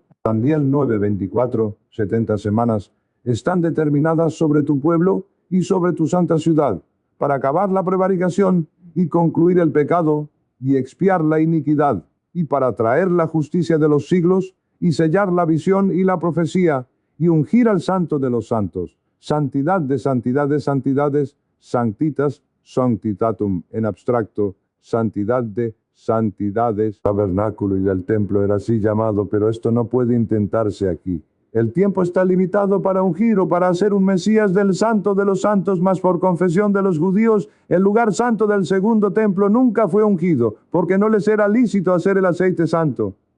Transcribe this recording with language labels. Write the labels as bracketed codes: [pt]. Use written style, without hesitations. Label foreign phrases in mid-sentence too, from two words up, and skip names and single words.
[es] Daniel 9:24, 70 semanas están determinadas sobre tu pueblo y sobre tu santa ciudad, para acabar la prevaricación y concluir el pecado y expiar la iniquidad. y para traer la justicia de los siglos, y sellar la visión y la profecía, y ungir al santo de los santos, santidad de santidades, santidades, [la] sanctitas, sanctitatum [es] en abstracto, santidad de santidades. Tabernáculo y del templo era así llamado, pero esto no puede intentarse aquí. El tiempo está limitado para ungir o para hacer un Mesías del santo de los santos, mas por confesión de los judíos, el lugar santo del segundo templo nunca fue ungido, porque no les era lícito hacer el aceite santo.